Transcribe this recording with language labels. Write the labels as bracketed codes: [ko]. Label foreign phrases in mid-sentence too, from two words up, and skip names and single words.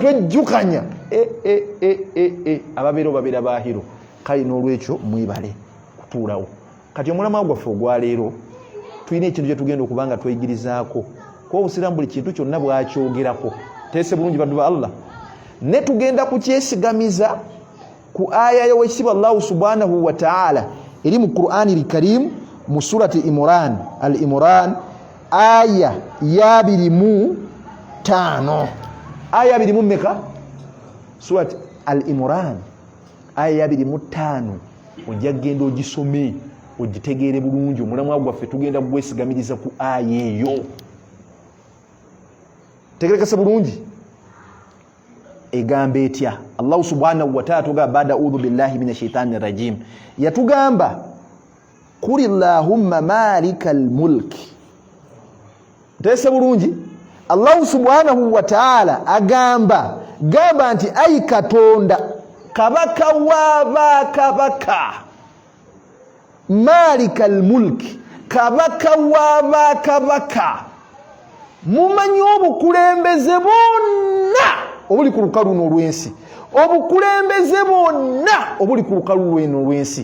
[lg] twejjukanya ababeera obabeera baahiro kale n'olwekyo mwibale kutuulawo kati omulamwa gwaffe ogwaleero tulina ekintu kye tugenda okubanga tweyigirizaako kuba obusiraamu buli kintu kyonna bwakyogerako teese bulungi baddu ba Allah ne tugenda kukyesigamiza ku aya y'owekitiibwa Allah [ar] سبحانه وتعالى [lg] eri mu Qur'ani al-Karim mu surati Imran al-Imran aya ya 25 aya 20 mmeka surati al-Imran aya ya 25 ojja genda ogisome ogitegeere bulungi omulamwa gwaffe tugenda gwesigamiriza ku aya eyo tegerekese bulungi egamba etya Allah [ar] سبحانه وتعالى [lg] tugamba baada [ar] أعوذ بالله من الشيطان الرجيم [lg] yatugamba [ar] قل اللهم مالك الملك [lg] tese bulungi Allah [ar] سبحانه وتعالى [lg] gamba nti ay katonda kabaka w'abakabaka [ar] مالك الملك [lg] kabaka w'abakabaka mumanyi obukulembeze bonna obuli ku lukalu n'olwensi, obukulembeze bwonna obuli ku lukalu lweno olwensi.